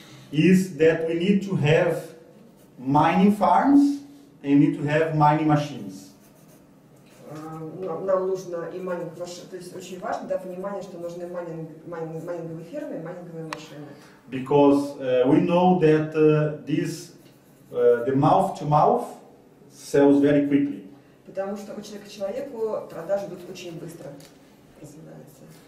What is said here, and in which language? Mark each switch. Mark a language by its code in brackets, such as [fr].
[en] Is that we need to have mining farms and need to have mining machines. [ru] Нам нужно и майнинг машин, то есть очень важно, да, понимание, что нужны майнинговые фермы и майнинговые машины. [en] Because we know that the mouth to mouth sells very quickly. [ru] Потому что у человека к человеку продажи идут очень быстро, развиваются.